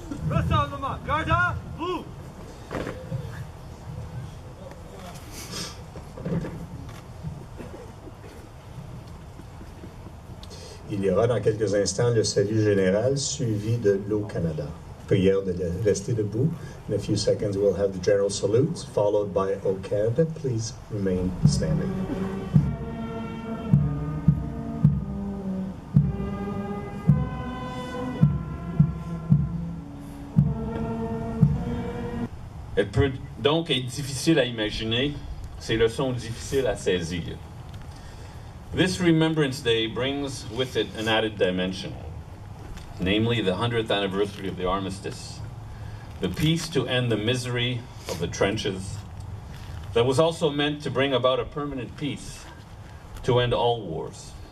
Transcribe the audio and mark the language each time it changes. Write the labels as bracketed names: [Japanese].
[French] Rassemblement, garde à vous! Il y aura dans quelques instants le salut général suivi de l'Eau Canada. Prière de rester debout. [English] In a few seconds we'll have the general salutes followed by Eau Canada. Please remain standing. [French] Elle peut donc être difficile à imaginer, ces leçons difficiles à saisir. [English] This Remembrance Day brings with it an added dimension, namely the 100th anniversary of the armistice, the peace to end the misery of the trenches, that was also meant to bring about a permanent peace to end all wars.